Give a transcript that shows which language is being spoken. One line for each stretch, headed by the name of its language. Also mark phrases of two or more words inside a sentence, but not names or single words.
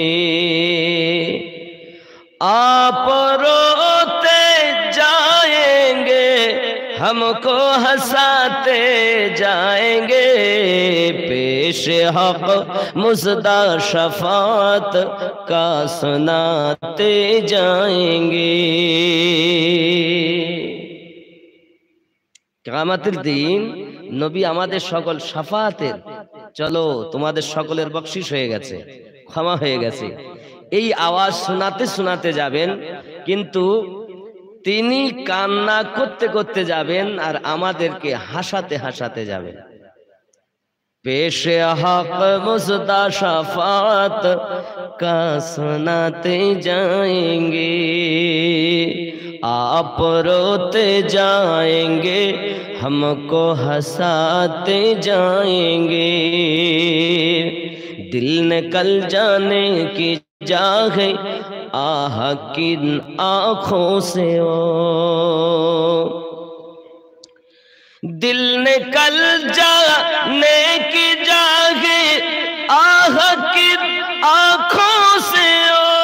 Urdu: آپ روتے جائیں گے ہم کو ہنساتے جائیں گے، پیش حق مصدع شفاعت کا سناتے جائیں گے۔
Bangla: কিয়ামতের দিন নবী আমাদের সকল শাফাতের, চলো তোমাদের সকলের বকশিশ হয়ে গেছে, ক্ষমা হয়ে গেছে, এই আওয়াজ শোনাতে শোনাতে যাবেন, কিন্তু তিনি কান্না করতে করতে যাবেন আর আমাদেরকে হাসাতে হাসাতে যাবেন।
Urdu: پیش حق مژدہ شفاعت کا سناتے جائیں گے، آپ روتے جائیں گے ہم کو ہنساتے جائیں گے، دل نکل جانے کی جاگے آہ کن آنکھوں سے او، دل نکل جانے کی جاگے آہ کن آنکھوں سے او،